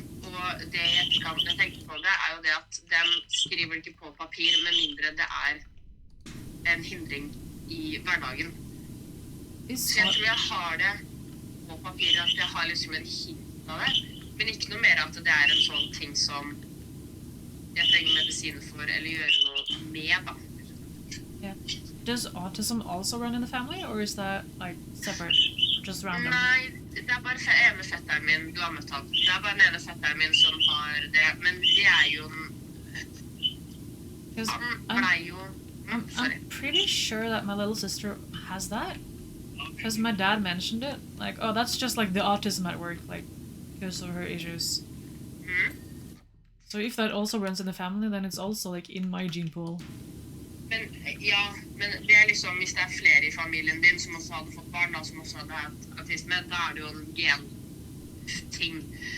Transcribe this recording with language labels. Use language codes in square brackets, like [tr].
[no] Og det jeg tenker på det, er jo det at de skriver ikke på papir med mindre det er en hindring i hverdagen. Så jeg tror jeg har det på papir, at jeg har liksom en hint av det. Men ikke noe mer at det er en sånn ting som jeg trenger medisiner for, eller gjøre noe med, da. [en] Yeah. Does autism also run in the family, or is that like separate, just random? [no] Nei, det er bare ene fetteren min, du har møtt han. Det er bare den ene fetteren min som har det, men det er jo han ble jo [en] I'm pretty sure that my little sister has that. Because my dad mentioned it. Like, oh, that's just like the autism at work, like, because of her issues. So if that also runs in the family, then it's also like in my gene pool. [no] Men det er liksom, hvis det er flere i familien din som også hadde fått barn, da, som også hadde hatt autisme, da er det jo en gen-ting.